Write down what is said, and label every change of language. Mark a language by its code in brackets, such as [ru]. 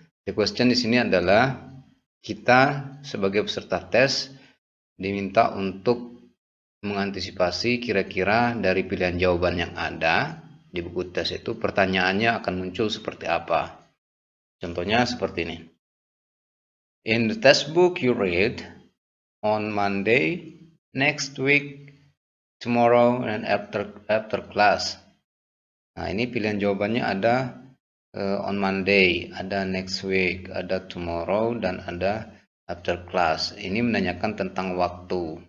[en] The question [id] di sini adalah kita sebagai peserta tes diminta untuk mengantisipasi kira-kira dari pilihan jawaban yang ada di buku tes itu pertanyaannya akan muncul seperti apa. Contohnya seperti ini. [en] In the textbook you read on Monday, next week, tomorrow, and after class. [id] Nah, ini pilihan jawabannya ada [en] on Monday, [id] ada [en] next week, [id] ada [en] tomorrow, [id] dan ada [en] after class. [id] Ini menanyakan tentang waktu.